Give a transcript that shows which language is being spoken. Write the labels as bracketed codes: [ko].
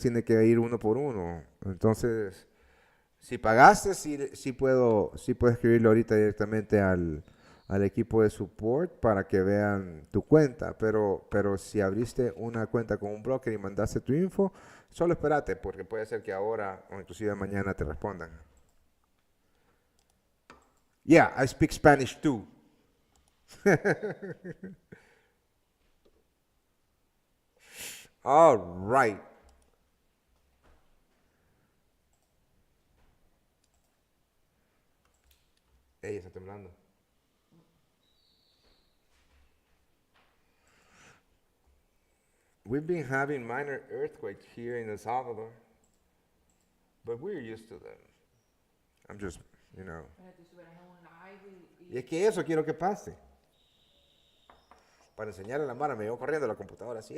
[es] Tiene que ir uno por uno. Entonces, si pagaste, sí puedo escribirlo ahorita directamente al equipo de support para que vean tu cuenta. Pero si abriste una cuenta con un broker y mandaste tu info, solo espérate, porque puede ser que ahora o inclusive mañana te respondan. [en] Yeah, I speak Spanish too. All right. [es] Ey, está temblando. [en] We've been having minor earthquakes here in El Salvador, but we're used to them. I'm just, [es] Y es que eso quiero que pase. Para enseñarle a la Mara, me llevo corriendo a la computadora así.